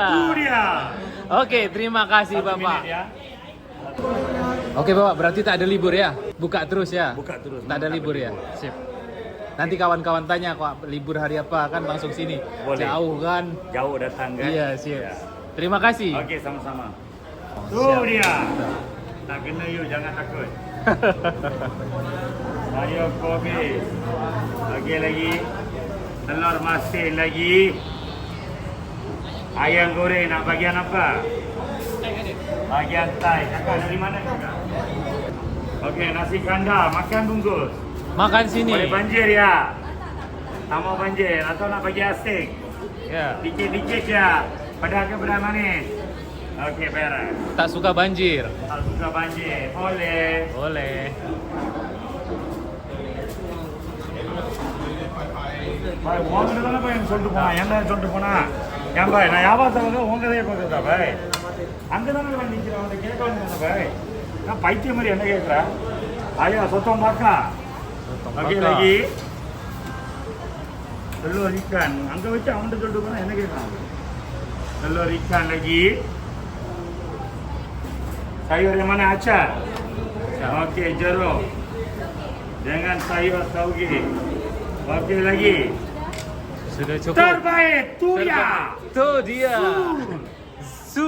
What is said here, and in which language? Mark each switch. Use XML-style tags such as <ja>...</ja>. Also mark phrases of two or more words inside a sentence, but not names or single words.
<ms>Tu dia. Oke, terima kasih 1 Bapak. minit ya. Oke Bapak, berarti tak ada libur ya? Buka terus ya? Buka terus. Tak ada libur ya? Sip. Nanti kawan-kawan tanya kok libur hari apa kan langsung sini. Boleh. Jauh kan? Jauh datang kan? Iya, siap. Ya. Terima kasih. Okey, sama-sama. Tu Siap. dia. Tak kena you, jangan takut. Sayur kopi. Okey lagi. Telur masin lagi. Ayam goreng nak bagian apa? Bagian Thai. Kakak dari mana kakak? Okey, nasi kandar. Makan bungkus. Makan sini. Boleh banjir ya? Tak mau banjir atau nak bagi asing? Ya. Dikit-dikit ya. Pedas ke pedas manis? Okey, beres. Tak suka banjir. Tak suka banjir. Boleh. Boleh.</ms> <ta>பாய் உங்ககிட்ட தானே போய் சொல்லிட்டு போனா என்ன சொல்லிட்டு போனா ஏன் பாய் நான் வியாபாரத்துக்கு உங்கதையே பார்க்குறதா பாய் அங்கே தானே நான் நிற்கிறேன் அவன் கேட்க வேண்டியது பாய் நான் பைத்தியம் மாதிரி என்ன கேட்குறேன் ஐயா சொத்தம் பார்க்கா ஓகே lagi</ta> <ms>telur ikan</ms> <ta>அங்கே வச்சு அவன்கிட்ட சொல்லிட்டு போனா என்ன கேட்குறான்</ta> <ms>telur ikan lagi sayur yang mana acar okey jeruk dengan sayur tauge okey lagi Sudah cukup. terbaik tu ya Tuh dia. Su.</ms>